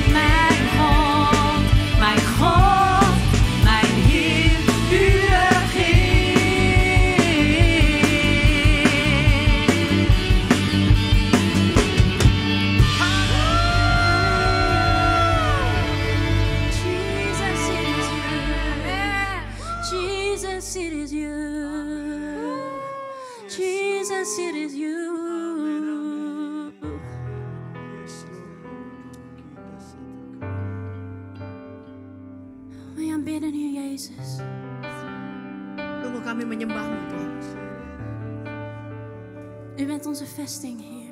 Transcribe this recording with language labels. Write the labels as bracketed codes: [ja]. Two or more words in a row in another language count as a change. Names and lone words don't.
[nl] Mijn God, mijn God, mijn Heer, u regeert. [en] Jesus, it is you. Jesus, it is you. [nl] We aanbidden u, Jezus. [id] Sungguh kami menyembahmu Tuhan. [nl] U bent onze vesting, Heer.